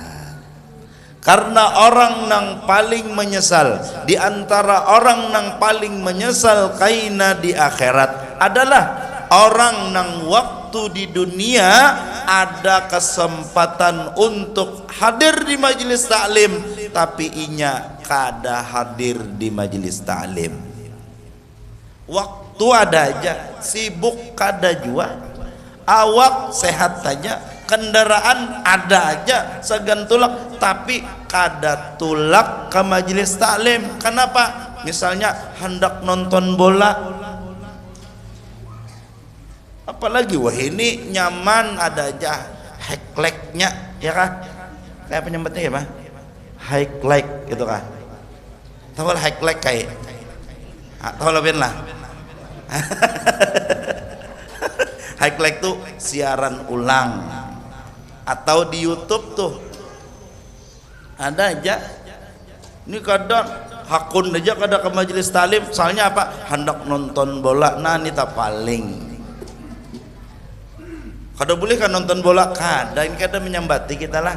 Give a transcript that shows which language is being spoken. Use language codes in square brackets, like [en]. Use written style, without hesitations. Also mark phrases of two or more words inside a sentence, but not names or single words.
[bjn] Karena orang nang paling menyesal, di antara orang nang paling menyesal kaina di akhirat adalah orang nang waktu di dunia ada kesempatan untuk hadir di majelis taklim, tapi inya kada hadir di majelis taklim. Waktu ada aja, sibuk kada jua, awak sehat saja, kendaraan ada aja segan tulak, tapi kada tulak ke majelis taklim. Kenapa? Misalnya hendak nonton bola, apalagi wah ini nyaman ada aja highlight-nya, ya kan? Kayak penyebutnya ya, Pak? Highlight gitu kan. Tahu highlight kayak tahu lebih lah. Highlight tuh siaran ulang, atau di YouTube tuh ada aja. Ini kadang hakun aja kada ke majelis talim, soalnya apa? Hendak nonton bola. Nah ini tak paling kada boleh kan nonton bola, kada ini kada menyambati kita lah.